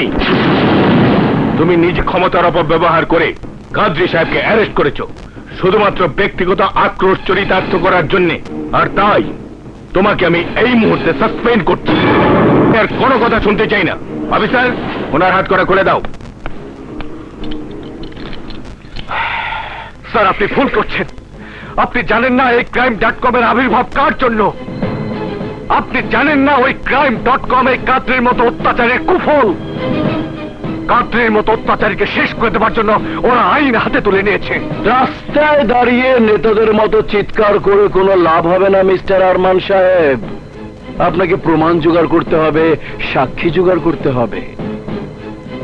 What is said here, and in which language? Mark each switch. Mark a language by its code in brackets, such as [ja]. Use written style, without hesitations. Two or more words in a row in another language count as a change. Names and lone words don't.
[bn] তুমি নিজে ক্ষমতার অপব্যবহার করে কাদরি সাহেবকে অ্যারেস্ট করেছো শুধুমাত্র ব্যক্তিগত আক্রোশ চরিতার্থ করার জন্য। আর তাই তোমাকে আমি এই মুহূর্তে সাসপেন্ড করছি। আর কোনো কথা শুনতে চাই না। অফিসার, ওনার হাত করা খুলে দাও। স্যার, আপনি ভুল করছেন। আপনি জানেন না এই crime.com এর আবির্ভাব কার জন্য? আপনি জানেন না ওই crime.com এই কাদরির মতো অত্যাচারের কুফল। কাদরির মতো অত্যাচারীকে শেষ করে দেওয়ার জন্য ওরা আইন হাতে তুলে নিয়েছে। রাস্তায় দাঁড়িয়ে নেতাদের মতো চিৎকার করে কোনো লাভ হবে না মিস্টার আরমান সাহেব। আপনাকে প্রমাণ জোগাড় করতে হবে, সাক্ষী জোগাড় করতে হবে।